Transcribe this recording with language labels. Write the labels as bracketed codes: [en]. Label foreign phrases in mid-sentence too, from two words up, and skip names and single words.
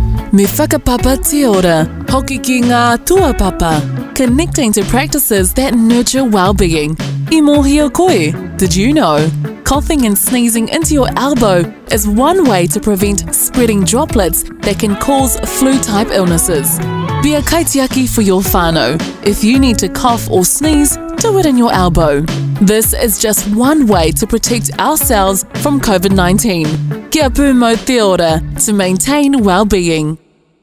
[mi] Me whakapapa te ora, hoki ki ngā tuapapa, [en] connecting to practices that nurture well-being. [mi] I mōhio koe, [en] did you know? Coughing and sneezing into your elbow is one way to prevent spreading droplets that can cause flu-type illnesses. [mi] Be a [en] kaitiaki for your whānau. If you need to cough or sneeze, do it in your elbow. This is just one way to protect ourselves from COVID-19. [mi] Kia pū mo te ora [en] to maintain well-being.